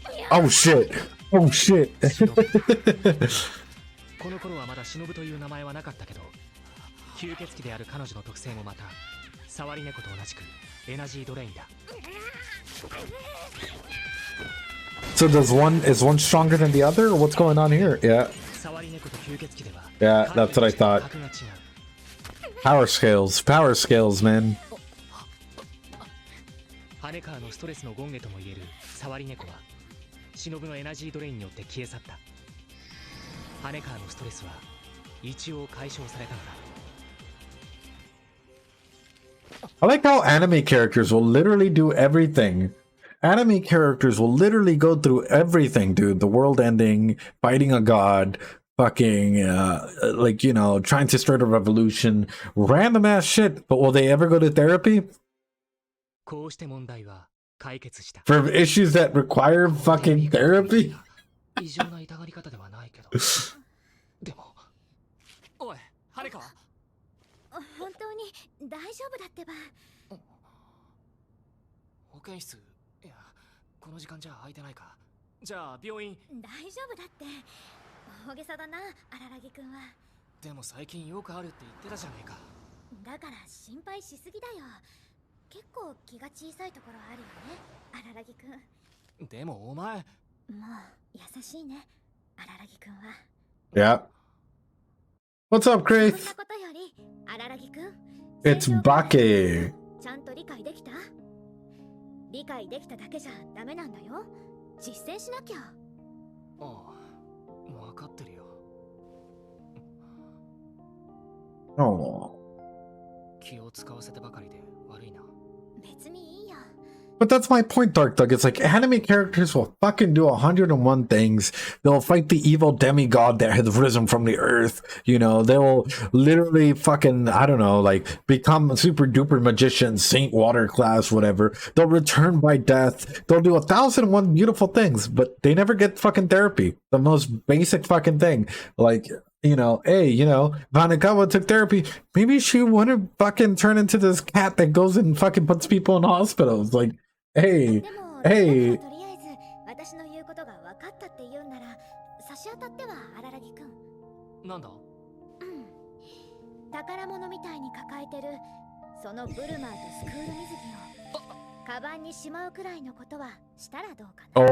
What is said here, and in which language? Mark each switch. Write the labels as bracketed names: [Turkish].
[English] Oh shit. Oh shit. [Japanese] この頃はまだ忍という名前はなかったけど、吸血鬼である彼女の特性もまた触り猫と同じくエナジードレインだ。 [English] So is one stronger than the other? Or what's going on here? Yeah. [Japanese] 触り猫と吸血鬼では [English] Yeah, that's what I thought. [Japanese] 格が違う。 [English] Power scales, man. [Japanese] 羽川のストレスの権下ともいえる触り猫は忍のエナジードレインによって消え去った。羽川のストレスは一応解消されたのだ。 [English] I like how anime characters will literally do everything. Anime characters will literally go through everything, dude. The world ending, fighting a god, fucking, like, you know, trying to start a revolution, random ass shit. But will they ever go to therapy? [Japanese] こうして問題は解決した。 [English] For issues that require fucking therapy? [Japanese] 異常な痛がり方ではないけど。でも、おい、羽川。本当に大丈夫だってば。保健室、いや、この時間じゃ空いてないか。じゃあ病院。大丈夫だって。大げさだな、荒木くんは。でも最近よくあるって言ってたじゃねえか。だから心配しすぎだよ。結構気が小さいところあるよね、荒木くん。でもお前。もう優しいね、荒木くんは。 [English] Yeah. What's up, [Japanese] そん [English] Craith? [Japanese] なことより、荒木くん。 [English] It's Bake. [Japanese] ちゃんと理解できた？理解できただけじゃダメなんだよ。実践しなきゃ。ああ、分かってるよ。 [English] Oh. [Japanese] 気を使わせてばかりで悪いな。別にいいよ。 [English] But that's my point, Dark Doug. It's like anime characters will fucking do 101 things. They'll fight the evil demigod that has risen from the earth. You know, they'll literally fucking, I don't know, like become super duper magicians, Saint Water class, whatever. They'll return by death. They'll do 1,001 beautiful things, but they never get fucking therapy. The most basic fucking thing. Like, you know, hey, you know, Vanagawa took therapy. Maybe she wouldn't fucking turn into this cat that goes and fucking puts people in hospitals. Like, hey, [Japanese] でも、 [English] hey. [Japanese] とりあえず私の言うことが分かったって言うなら、差し当たっては荒木くん。なんだ？宝物みたいに抱えてるそのブルマーとスクール水着をカバンにしまうくらいのことはしたらどうかな。